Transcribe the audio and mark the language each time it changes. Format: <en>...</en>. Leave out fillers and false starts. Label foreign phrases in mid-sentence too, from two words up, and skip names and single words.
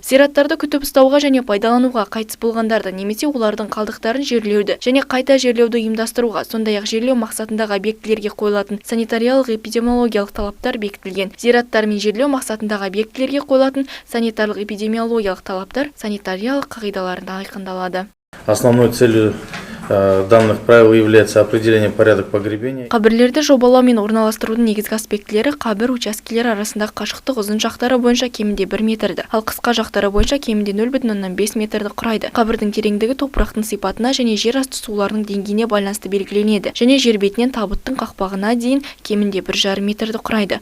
<kk>Зираттарды күтіп ұстауға және пайдалануға, қайтыс болғандарды немесе олардың қалдықтарын жерлеуді және қайта жерлеуді ұйымдастыруға, сондай-ақ жерлеу мақсатындағы объектілерге қойылатын санитариялық-эпидемиологиялық талаптар бекітілген. Зираттар мен жерлеу мақсатындағы объектілерге қойылатын санитарлық-эпидемиологиялық талаптар санитариялық қағидаларында айқындалады.</kk> <ru>Основной целью данных правил является определение порядок погребения.</ru> <kk>Қабірлерді жобалау мен орналастырудың негізгі аспектілері қабір учаскелері арасындағы қашықтық ұзын жақтары бойынша кемінде 1 метрді, ал қысқа жақтары бойынша кемінде 0,5 метрді құрайды. Қабірдің тереңдігі топырақтың сипатына және жер асты суларының деңгейіне байланысты белгіленеді, және жер бетінен табыттың қақпағына дейін кемінде 1,5 метрді құрайды.</kk>